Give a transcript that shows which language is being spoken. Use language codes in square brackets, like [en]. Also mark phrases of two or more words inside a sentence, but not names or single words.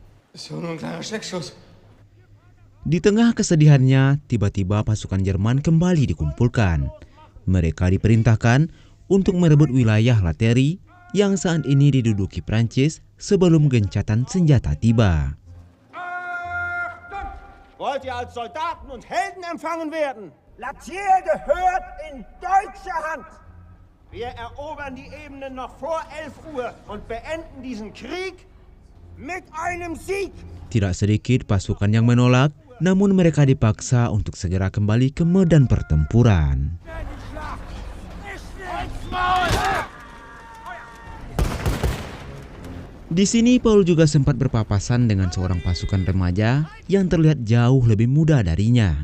[id] Di tengah kesedihannya, tiba-tiba pasukan Jerman kembali dikumpulkan. Mereka diperintahkan untuk merebut wilayah Lateri yang saat ini diduduki Prancis sebelum gencatan senjata tiba. [de] Wollt ihr als Soldaten und Helden empfangen werden? Lathier gehört in deutsche Hand. Wir erobern die Ebenen noch vor 11 Uhr und beenden diesen Krieg mit einem Sieg. [id] Tidak sedikit pasukan yang menolak, namun mereka dipaksa untuk segera kembali ke medan pertempuran. Di sini Paul juga sempat berpapasan dengan seorang pasukan remaja yang terlihat jauh lebih muda darinya.